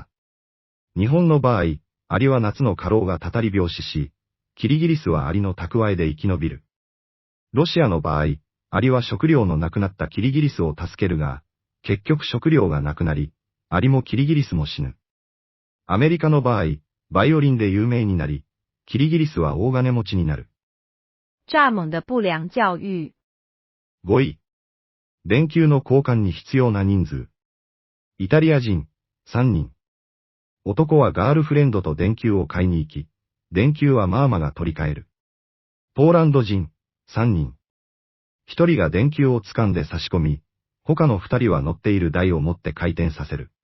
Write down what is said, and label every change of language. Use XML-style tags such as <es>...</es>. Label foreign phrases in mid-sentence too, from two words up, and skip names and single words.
<ja>日本の場合、アリは夏の過労がたたり病死し、キリギリスはアリの蓄えで生き延びる。ロシアの場合、アリは食料のなくなったキリギリスを助けるが、結局食料がなくなり、アリもキリギリスも死ぬ。アメリカの場合、バイオリンで有名になり、キリギリスは大金持ちになる。</ja> <zh>蚱蜢的不良教育。</zh> <ja>5位。電球の交換に必要な人数。イタリア人、3人。男はガールフレンドと電球を買いに行き、電球はマーマが取り替える。ポーランド人、3人。1人が電球を掴んで差し込み、他の2人は乗っている台を持って回転させる。</ja>